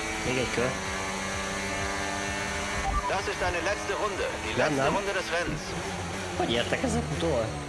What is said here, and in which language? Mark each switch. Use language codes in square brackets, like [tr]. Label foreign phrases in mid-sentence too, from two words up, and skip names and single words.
[hu] Még egy kör. [de] Das ist deine letzte Runde. Die letzte Runde des Rennens. [hu] Hogy értek ezek utol?